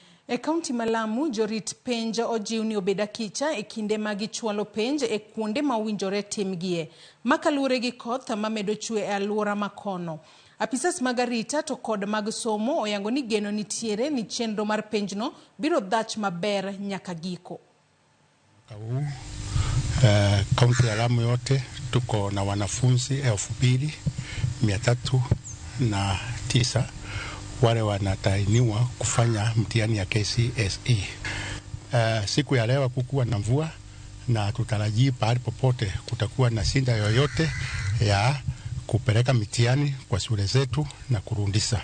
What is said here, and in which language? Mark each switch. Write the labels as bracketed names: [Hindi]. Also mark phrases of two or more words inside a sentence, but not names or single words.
[Luo (Kenya and Tanzania)] E kaunti ma Lamu, jorit Penj ojiw ni obed akicha e kinde ma gichwalo penj e kuonde ma owinjore timgie. Makalure gi koth mamedo chwe e alwora makono. Apisas mag arita to kod mag somo oyango ni geno nitiere ni chenro mar penjno biro dhach maber nyaka giko. [Swahili] Kaunti ya Lamu yote tuko na wanafunzi 2309 wale wanatainiwa kufanya mtihani ya KCSE. Siku ya leo kukuwa na mvua na tutarajii pahali popote kutakuwa na shida yoyote ya kupeleka mitihani kwa shule zetu na kurundisa.